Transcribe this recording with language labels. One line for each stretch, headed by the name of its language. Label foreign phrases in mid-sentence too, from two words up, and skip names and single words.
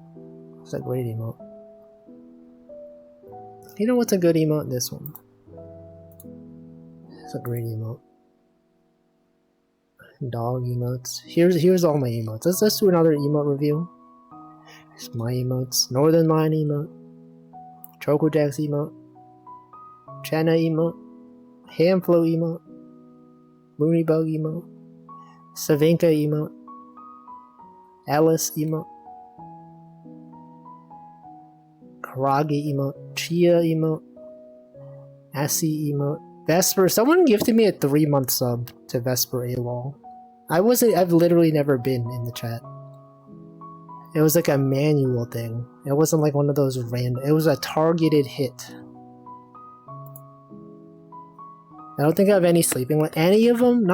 English: That's a great emote. You know what's a good emote? This one. It's a great emote. Dog emotes. Here's all my emotes. Let's do another emote review. Here's my emotes. Northern Lion emote. Chocojax emote. Channa emote. Hamflow emote. Moonybug emote. Savinka emote. Alice emote. Karagi emote. Chia emote. Assi emote. Vesper. Someone gifted me a 3-month sub to Vesper AWOL. I've literally never been in the chat. It was like a manual thing. It wasn't like one of those random. It was a targeted hit. I don't think I have any sleeping with any of them.